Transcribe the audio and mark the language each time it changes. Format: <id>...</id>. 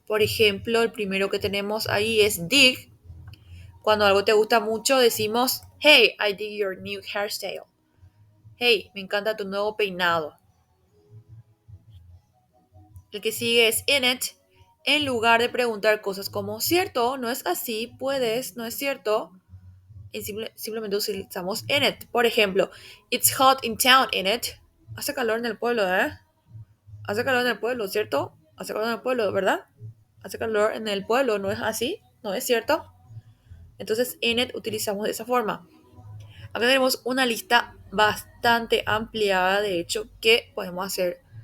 <es>Por ejemplo, el primero que tenemos ahí es dig. Cuando algo te gusta mucho decimos,</es> <en>hey, I dig your new hairstyle.</en> <es>Hey, me encanta tu nuevo peinado. El que sigue es in it. En lugar de preguntar cosas como, cierto, no es así, puedes, no es cierto, y simplemente utilizamos in it. Por ejemplo,</es> <en>it's hot in town, in it.</en> <es>Hace calor en el pueblo, ¿eh? Hace calor en el pueblo, ¿cierto? Hace calor en el pueblo, ¿verdad? Hace calor en el pueblo, ¿no es así? ¿No es cierto? Entonces, in it utilizamos de esa forma. Acá tenemos una lista bastante ampliada, de hecho, que podemos hacer.</es>